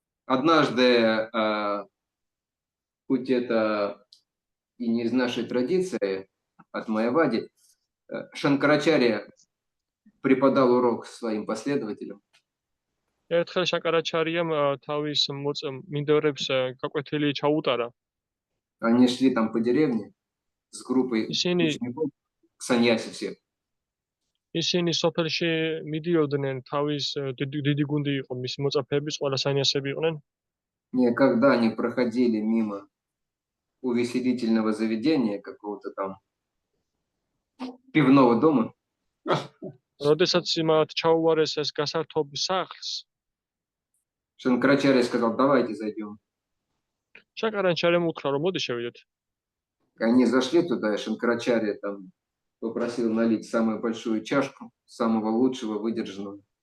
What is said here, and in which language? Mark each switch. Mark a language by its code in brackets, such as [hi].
[ru] Однажды, хоть это и не из нашей традиции, от Майявади, Шанкарачарья преподал урок своим последователям. [ka] ერთხელ შანკარაჩარიამ თავის მიმდევრებს გაკვეთილი ჩაუტარა. [ru] Они шли там по деревне с группой [ka] Ისინი [ru] учеников, саньяси все. [ka] ისინი სოფელში მიდიოდნენ, თავის დიდი გუნდი იყო, მისი მოწაფეების, ყველა სანიასები იყვნენ. [ru] Когда они проходили мимо увеселительного заведения, какого-то там пивного дома, [ka] როდესაც მათ ჩაუვარეს ეს გასართობ სახლს, [ru] Шанкарачарья сказал, давайте зайдем. [ka] შანკარაჩარიამ უთხრა, რომ მოდი შევიდეთ. [ru] Они зашли туда, и Шанкарачарья там попросил налить самую большую чашку, самого лучшего, выдержанного.